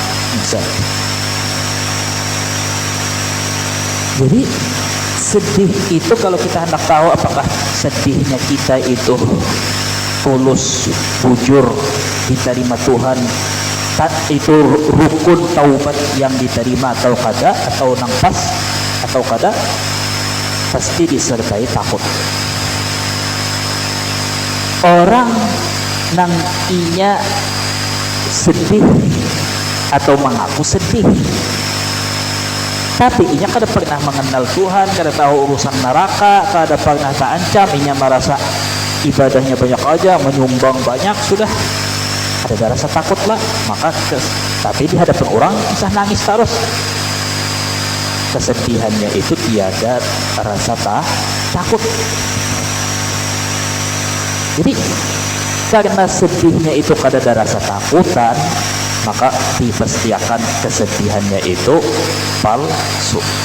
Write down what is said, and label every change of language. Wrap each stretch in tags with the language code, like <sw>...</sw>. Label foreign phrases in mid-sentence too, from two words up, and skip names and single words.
<id>Misalnya. Jadi sedih itu kalau kita hendak tahu apakah sedihnya kita itu tulus, jujur, diterima Tuhan, itu rukun taubat yang diterima atau kada, atau nang pas atau kada, pasti disertai takut.</id> <bjn>Orang nang inya sedih atau mengaku sedih, tapi inya kada pernah mengenal Tuhan, kada tahu urusan neraka, kada pernah terancam, inya merasa ibadahnya banyak aja, menyumbang banyak, sudah ada rasa takut lah, maka tapi di hadapan orang bisa nangis terus.</bjn> <id>Kesedihannya itu tiada rasa takut.</id> <bjn>Jadi karena sedihnya itu kada ada rasa takutan, maka dipastikan kesedihannya itu palsu.</bjn>